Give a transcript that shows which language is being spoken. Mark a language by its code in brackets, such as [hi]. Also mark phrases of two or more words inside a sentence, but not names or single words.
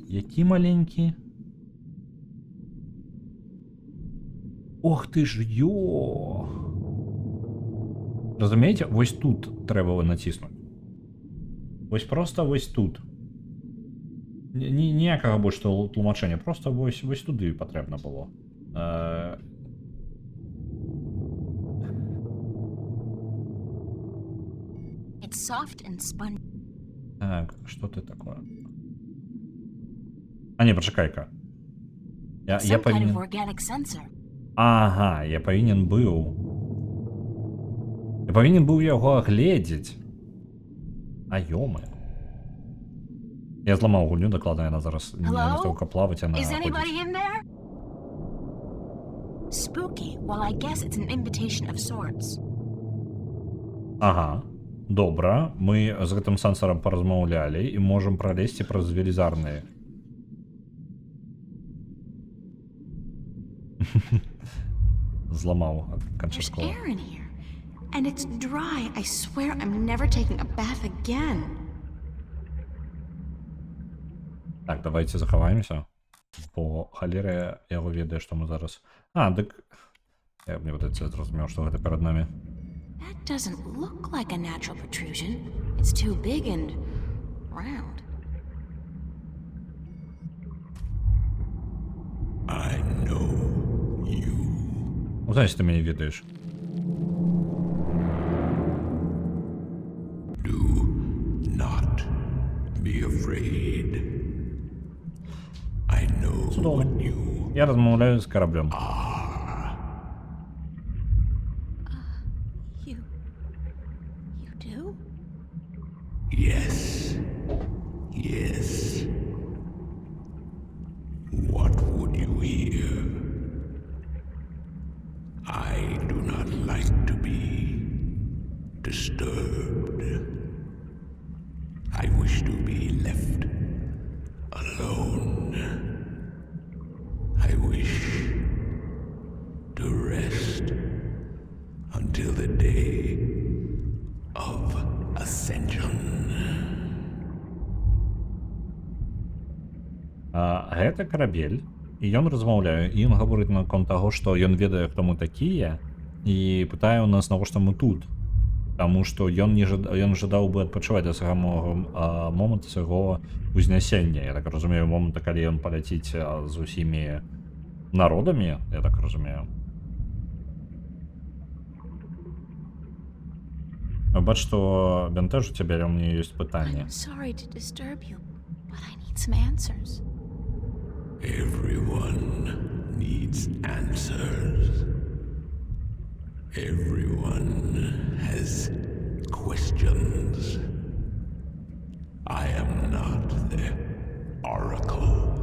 [be] Які маленькі? Ох ты ж, ё! Разумееце, вось тут трэба націснуць. Вось просто вось тут. Ніякага больш тлумачэння, просто вось туды патрэбна было. [en] It's soft and spongy. [be] Так, што ты такое? А не, пачакай-ка. Я [en] Some kind [be] павінен... [en] of organic sensor. [be] Ага, я павінен быў... Я павінен быў яго агледзець. А ёмае. Я зламаў гульню, дакладна яна зараз не настаўка плаваць, яна [en] Is anybody [be] ходзіць. [en] in there? Spooky. Well, I guess it's an invitation of sorts. [be] Ага, добра. Мы з гэтым сэнсарам паразмаўлялі і можам пралезці праз велізарныя. Зламаў [en] There's [be] канчаткова. [en] air in here. And it's dry. I swear I'm never taking a bath again. [be] Так, давайте захаваемся. Бо халера яго ведае, што мы зараз... А, дык... Я мне падаецца, зразумеў, што гэта перад намі. [en] That doesn't look like a natural protrusion. It's too big and round. I know you. [be] Ну, значит, ты мяне ведаеш. [en] Do not be afraid. I know [be] Цудоўна. [en] what you [be] Я размаўляю з караблем. [en] You do? Yes. Yes. What would you hear? I do not like to be disturbed. I wish to be left alone. I wish to rest until the day of ascension. [be] Гэта карабель, і ён размаўляе, і ён гаворыць наконт таго, што ён ведае, хто мы такія, і пытае ў нас, навошта мы тут. Таму што ён жадаў бы адпачываць да самого моманту свайго узнясення. Я так разумею, моманта, калі ён паляціць з усімі народамі, я так разумею. Бач, што бянтэжу цябе, але ў мяне ёсць пытанне. [en] I'm sorry to disturb you, but I need some answers. Everyone needs answers. Everyone has questions. I am not the oracle.